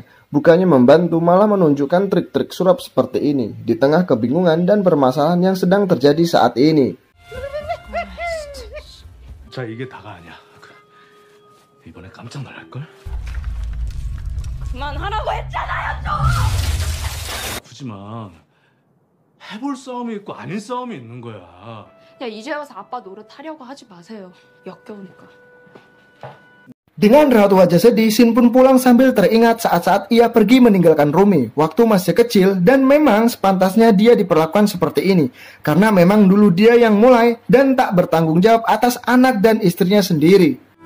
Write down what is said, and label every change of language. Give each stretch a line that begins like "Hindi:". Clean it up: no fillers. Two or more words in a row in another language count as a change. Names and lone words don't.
Indonesian: Bukannya membantu, malah menunjukkan trik-trik sulap seperti ini, di tengah kebingungan dan permasalahan yang sedang terjadi saat ini.
Korean: 자, 이게 다가 아니야. 이번에 깜짝 놀랄걸? 그만하라고 했잖아요, 좀! 아프지만 해볼 싸움이 있고 아닌 싸움이 있는 거야. 야, 이제 와서 아빠 노릇하려고 하지 마세요. 역겨우니까.
Indonesian: Dengan raut wajah sedih, Shin pun pulang sambil teringat saat-saat ia pergi meninggalkan Rumi waktu masih kecil, dan memang sepantasnya dia diperlakukan seperti ini karena memang dulu dia yang mulai dan tak bertanggung jawab atas anak dan istrinya sendiri.